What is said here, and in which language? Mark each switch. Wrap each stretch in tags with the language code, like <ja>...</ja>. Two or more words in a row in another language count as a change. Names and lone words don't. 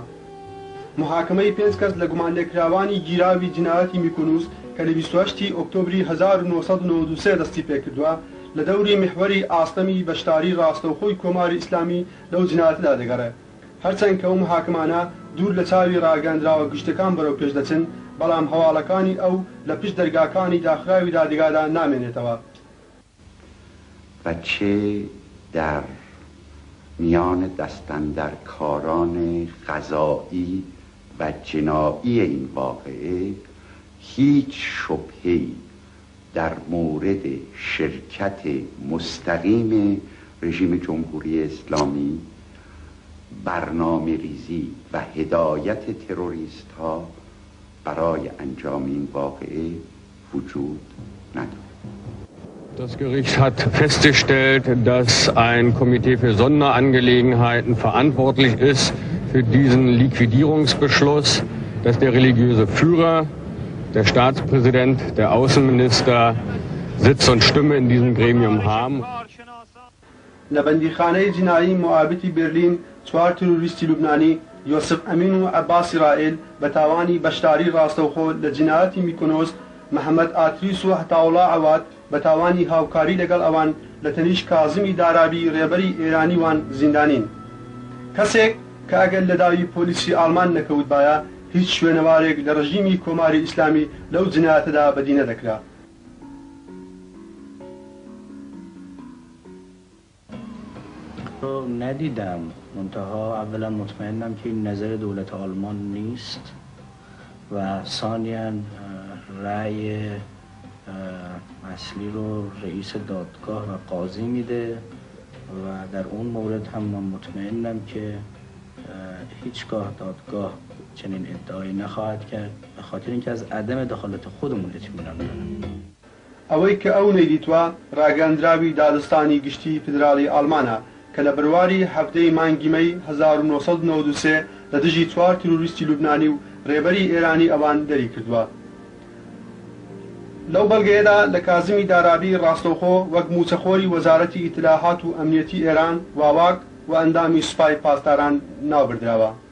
<ckb>محاکمەی 5 کەس لە گومان لێکراوانی گیراوی جنایەتی میکونوس کە لە 28 ئۆکتۆبری 1993 دەستی پێکردووە لە دەوری محوەری ئاستەمی بەشداری ڕاستەوخۆی کۆماری ئیسلامی لەو جنایەتەدا دەگەڕێت. هەرچەند کە ئەو محاکمانە دوور لە چاوی ڕاگەاندراوە گشتەکان بەرەو پێش دەچن، بەڵام هەواڵەکانی ئەو لە پشت دەرگاکانی داخراوی دادگادا نامێنێتەوە.</ckb> <fa>و چه در میان دستاندرکاران قضایی و جنایی این واقعه هیچ شبهه‌ای در مورد شرکت مستقیم رژیم جمهوری اسلامی، برنامه ریزی و هدایت تروریست ها برای انجام این واقعه وجود ندارد.</fa> <de>Das Gericht hat festgestellt, dass ein Komitee für Sonderangelegenheiten verantwortlich ist für diesen Liquidierungsbeschluss, dass der religiöse Führer, der Staatspräsident, der Außenminister Sitz und Stimme in diesem Gremium haben.</de> <ckb>لە بەندیخانەی جینایی موابەتی بێرلین 4 تروریستی لوبنانی یۆسف ئەمین و عەباس ئیسرائیل بە تاوانی بەشداری ڕاستەوخۆ لە جینایەتی میکۆنۆس، محەممەد ئاتریس و هەتاوڵا عەواد بە تاوانی هاوکاری لەگەڵ ئەوان لە تەنیش کازمی دارابی ڕێبەری ئێرانیوان زیندانین. کەسێک کە ئەگەر لە داوی پۆلیسی ئالمان نەکەوتبایە هیچ شوێنەوارێک لە ڕژیمی کۆماری ئیسلامی لەو جنایەتەدا بەدینە دەکرا.</ckb> <fa>ندیدم، منتها اولا مطمئنم که این نظر دولت آلمان نیست و ثانیا رأی اصلی رو رئیس دادگاه و قاضی میده و در اون مورد هم من مطمئنم که هیچگاه دادگاه چنین ادعایی نخواهد کرد، به خاطر اینکه از عدم دخالت خودمون اطمینان دارم.</fa> <ckb>ئەوەی کە ئەو نەیدیتوە ڕاگەاندراوی دادستانی گشتی فیدرالی ئالمانە کە لە بڕواری هەفتەی مانگی مەی 1993 لە دژی 4 تروریستی لوبنانی و ڕێبەری ئێرانی ئەوان دەری کردووە. لەو بەڵگەیەدا لە کازمی دارابی ڕاستەوخۆ وەک موچەخۆری وەزارەتی ئیتلاحات و ئەمنیەتی ئێران، واواک و ئەندامی سوپای پاسداران ناوبردراوە.</ckb>